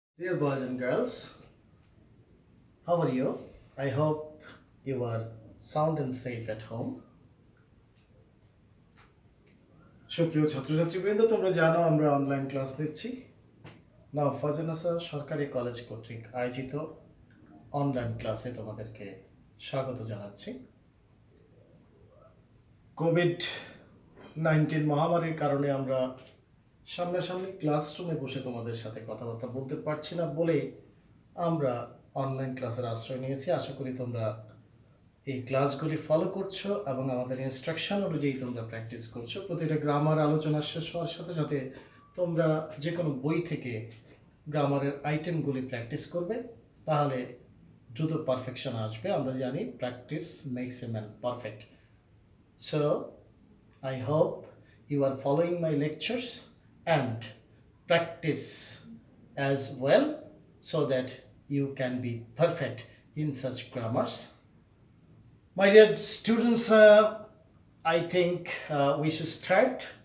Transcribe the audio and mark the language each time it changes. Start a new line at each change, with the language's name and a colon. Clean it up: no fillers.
English: Dear boys and girls, how are you? I hope you are sound and safe at home.
Bangla: সুপ্রিয় ছাত্রছাত্রীবৃন্দ, তোমরা জানো আমরা online class নিচ্ছি না ফজনাসা সরকারি কলেজ কর্তৃক আয়োজিত অনলাইন ক্লাসে তোমাদেরকে স্বাগত জানাচ্ছি। কোভিড-19 মহামারীর কারণে আমরা সামনাসামনি ক্লাসরুমে বসে তোমাদের সাথে কথাবার্তা বলতে পারছি না বলে আমরা অনলাইন ক্লাসের আশ্রয় নিয়েছি। আশা করি তোমরা এই ক্লাসগুলি ফলো করছো এবং আমাদের ইনস্ট্রাকশন অনুযায়ী তোমরা প্র্যাকটিস করছো। প্রতিটা গ্রামার আলোচনা শেষ হওয়ার সাথে সাথে তোমরা যে কোনো বই থেকে গ্রামারের আইটেমগুলি প্র্যাকটিস করবে, তাহলে দ্রুত পারফেকশন আসবে। আমরা জানি
English: Practice makes a man perfect. So I hope you are following my lectures and practice as well so that you can be perfect in such grammars. My dear students, I think we should start.